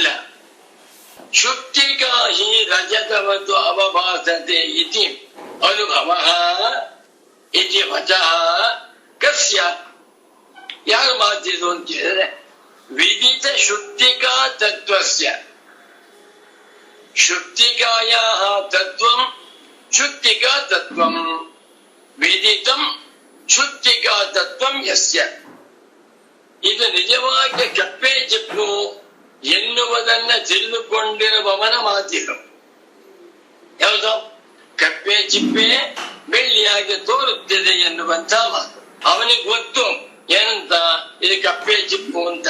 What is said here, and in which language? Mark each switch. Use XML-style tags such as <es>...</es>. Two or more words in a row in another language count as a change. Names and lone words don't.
<sa>ಶುಕ್ತಿಕಾಹಿ ರಜತವತ್ತು ಅವಭಾಸತೆ ಇತಿ ಅನುಭವ ಇತಿ ವಚಃ ಕಸ್ಯ.</sa> <kn>ಯಾರು ಮಾತಿದು ಅಂತ ಹೇಳಿದ್ರೆ</kn> <sa>ವಿದಿತ ಶುಕ್ತಿಕಾ ತತ್ವಸ್ಯ. ಶುಕ್ತಿಕಾಯಾಃ ತತ್ವಂ ಶುಕ್ತಿಕಾ ತತ್ವಂ ವಿದಿತಂ ಶುಕ್ತಿಕಾ ತತ್ವಂ ಯಸ್ಯ.</sa> <kn>ಇದು ನಿಜವಾಗಿ ಕಪ್ಪೆ ಚಿಪ್ಪು ಎನ್ನುವುದನ್ನ ತಿಳಿದುಕೊಂಡಿರುವವನ ಮಾತಿದು. ಯಾವುದು? ಕಪ್ಪೆ ಚಿಪ್ಪೆ ಬೆಳ್ಳಿಯಾಗಿ ತೋರುತ್ತಿದೆ ಎನ್ನುವಂತ ಮಾತು. ಅವನಿಗೆ ಗೊತ್ತು ಏನಂತ, ಇದು ಕಪ್ಪೆ ಚಿಪ್ಪು ಅಂತ.</kn>